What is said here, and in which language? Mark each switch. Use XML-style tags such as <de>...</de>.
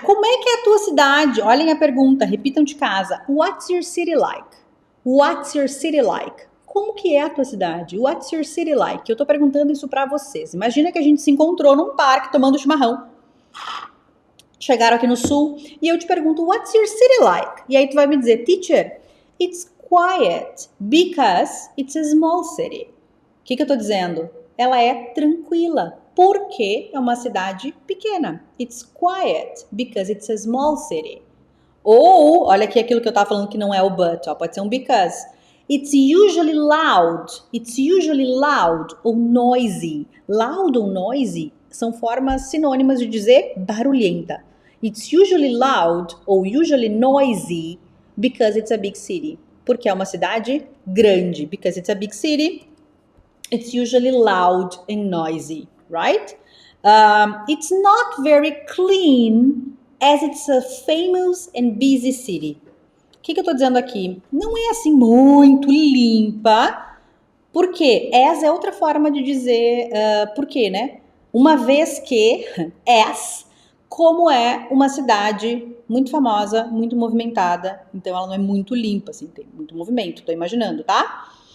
<pt>Como é que é a tua cidade? Olhem a pergunta, repitam de casa.</pt> <en>What's your city like? What's your city like?</en> <pt>Como que é a tua cidade?</pt> <en>What's your city like?</en> <pt>Eu tô perguntando isso pra vocês. Imagina que a gente se encontrou num parque tomando chimarrão. Chegaram aqui no sul e eu te pergunto,</pt> <en>what's your city like?</en> <pt>E aí tu vai me dizer,</pt> <en>teacher, it's quiet because it's a small city.</en> <pt>O que eu tô dizendo? Ela é tranquila. Porque é uma cidade pequena.</pt> <en>It's quiet because it's a small city.</en> <pt>Ou, olha aqui aquilo que eu tava falando que não é o but, ó, pode ser um because.</pt> <en>It's usually loud. It's usually loud ou noisy.</en> <pt>Loud ou noisy são formas sinônimas de dizer barulhenta.</pt> <en>It's usually loud ou usually noisy because it's a big city.</en> <pt>Porque é uma cidade grande.</pt> <en>Because it's a big city, it's usually loud and noisy. Right? It's not very clean as it's a famous and busy city.</en> <pt>O que eu tô dizendo aqui? Não é assim muito limpa, porque as é outra forma de dizer por quê, né? Uma vez que as, como é uma cidade muito famosa, muito movimentada, então ela não é muito limpa, assim, tem muito movimento, tô imaginando, tá?</pt>